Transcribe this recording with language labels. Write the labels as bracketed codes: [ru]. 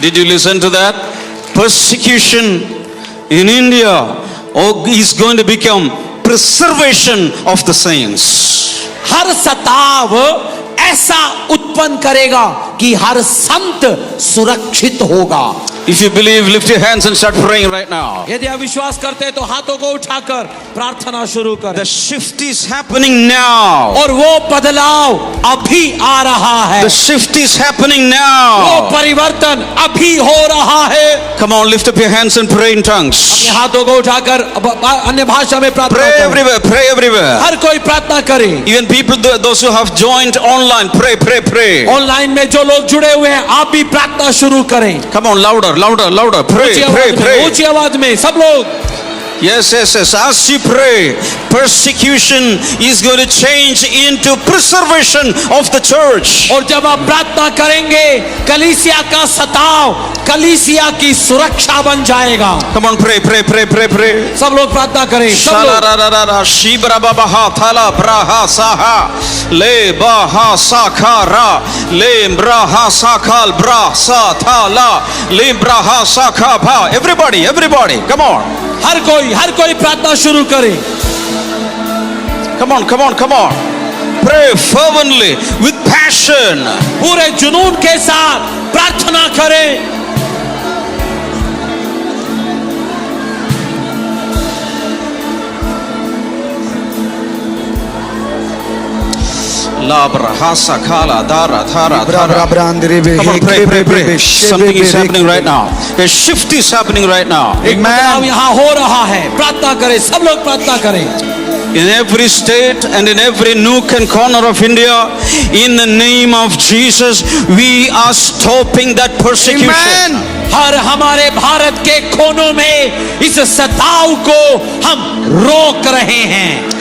[en] Did you listen to that? Persecution in India is going to become preservation of the saints. [hi] हर सताव ऐसा उत्पन्न करेगा कि हर संत सुरक्षित होगा। [en] If you believe, lift your hands and start praying right now. [hi] यदि आप विश्वास करते हैं तो हाथों को उठाकर प्रार्थना शुरू करें। [en] The shift is happening now. [hi] और वो बदलाव अभी आ रहा है। [en] The shift is happening [hi] वो [en] now. [hi] परिवर्तन अभी हो रहा है। [en] Come on, lift up your hands and pray in tongues. [hi] अपने हाथों को उठाकर अन्य भाषा में प्रार्थना [en] Pray [hi] करें। [en] everywhere, pray everywhere. [hi] हर कोई प्रार्थना करे। [en] Even people, those who have joined online, pray, pray, pray. [hi] Online में जो लोग जुड़े हुए हैं आप भी प्रार्थना शुरू करें। [en] Come on, louder, louder, louder. Pray, [hi] ऊंची [en] pray, [hi] आवाज में, [en] pray. [hi] ऊंची आवाज में सब लोग। [en] Yes, yes, yes. As you pray, persecution is going to change into preservation of the church. [hi] और जब आप प्रार्थना करेंगे कलीसिया का सताव कलीसिया की सुरक्षा बन जाएगा। [en] Come on, pray, pray, pray, pray, pray. [hi] सब लोग प्रार्थना करें। सब लोग। Shalararara, shibrababaha, thala, braha, saha, le, baha, sakara, le, braha, sakal, bra, sa, thala, le, braha, sakaba. [en] Everybody, everybody, come on. [hi] हर कोई प्रार्थना शुरू करे। [en] Come on, come on, come on. Pray fervently with passion. [hi] पूरे जुनून के साथ प्रार्थना करें। La brahasa kala dara thara Bra thara. brandri be [en] Come on, pray, pray, pray. Something is happening right now. A shift is happening right now. [hi] एक बदलाव यहाँ हो रहा है। प्रार्थना करें। सब लोग प्रार्थना करें। [en] In every state and in every nook and corner of India, in the name of Jesus, we are stopping that persecution. [hi] हर हमारे भारत के कोनों में इस सताव को हम रोक रहे हैं।